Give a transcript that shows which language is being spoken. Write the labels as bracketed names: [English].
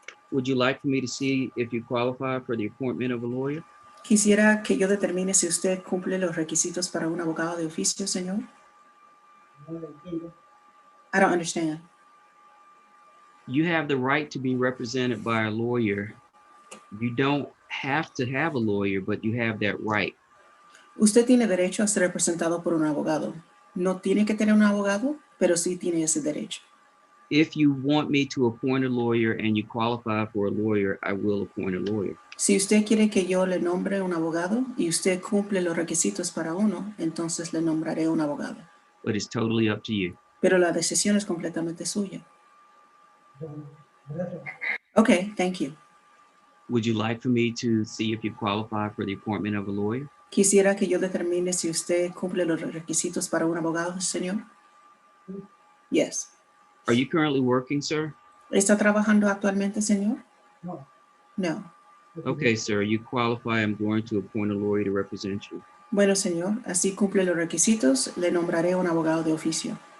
[English] Would you like for me to see if you qualify for the appointment of a lawyer? [Spanish] Quisiera que yo determine si usted cumple los requisitos para un abogado de oficio, señor. [English] I don't understand. You have the right to be represented by a lawyer. You don't have to have a lawyer, but you have that right. [Spanish] Usted tiene derecho a ser representado por un abogado. No tiene que tener un abogado, pero sí tiene ese derecho. [English] If you want me to appoint a lawyer and you qualify for a lawyer, I will appoint a lawyer. [Spanish] Si usted quiere que yo le nombre un abogado y usted cumple los requisitos para uno, entonces le nombraré un abogado. [English] But it's totally up to you. [Spanish] Pero la decisión es completamente suya. [English] Okay, thank you. Would you like for me to see if you qualify for the appointment of a lawyer? [Spanish] Quisiera que yo determine si usted cumple los requisitos para un abogado, señor. [English] Yes. Are you currently working, sir? [Spanish] ¿Está trabajando actualmente, señor? No. [English] No. Okay, sir, you qualify. I'm going to appoint a lawyer to represent you. [Spanish] Bueno, señor, así cumple los requisitos, le nombraré un abogado de oficio.